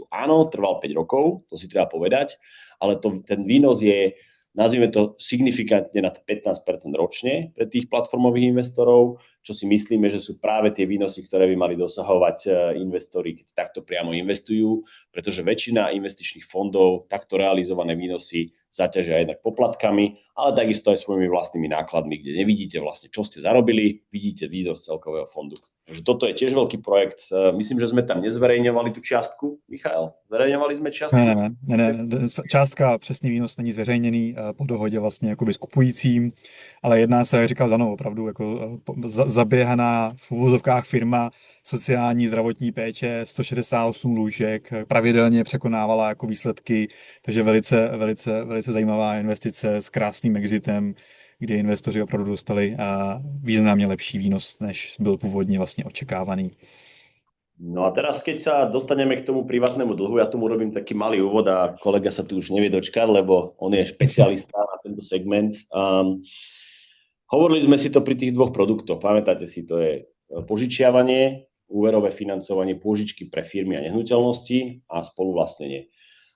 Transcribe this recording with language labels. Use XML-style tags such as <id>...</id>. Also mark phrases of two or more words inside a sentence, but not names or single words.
<sk>Áno, trval 5 rokov, to si treba povedať, ale ten výnos je, nazvime to, signifikantne nad 15% ročne pre tých platformových investorov, čo si myslíme, že sú práve tie výnosy, ktoré by mali dosahovať investori, keď takto priamo investujú, pretože väčšina investičných fondov takto realizované výnosy zaťažia jednak poplatkami, ale takisto aj svojimi vlastnými nákladmi, kde nevidíte vlastne, čo ste zarobili, vidíte výnos celkového fondu. Takže toto je tiež veľký projekt. Myslím, že sme tam nezverejňovali tú čiastku. Michal, zverejňovali sme čiastku?</sk> <cs>Ne. Částka, přesný výnos není zveřejněný po dohodě vlastně jakoby s kupujícím, ale jedná se, jak říkal Dano, opravdu jako zaběhaná v uvozovkách firma sociální zdravotní péče, 168 lůžek, pravidelně překonávala jako výsledky, takže velice zajímavá investice s krásným exitem, kdy investoři opravdu dostali významně lepší výnos, než byl původně vlastně očekávaný.</cs> <sk>No a teraz, keď sa dostaneme k tomu privátnemu dlhu, ja tomu robím taký malý úvod a kolega sa tu už nevie dočkať, lebo on je špecialista na tento segment. Hovorili sme si to pri tých dvoch produktoch. Pamätáte si, to je požičiavanie, úverové financovanie, pôžičky pre firmy a nehnuteľnosti a spoluvlastnenie.</sk>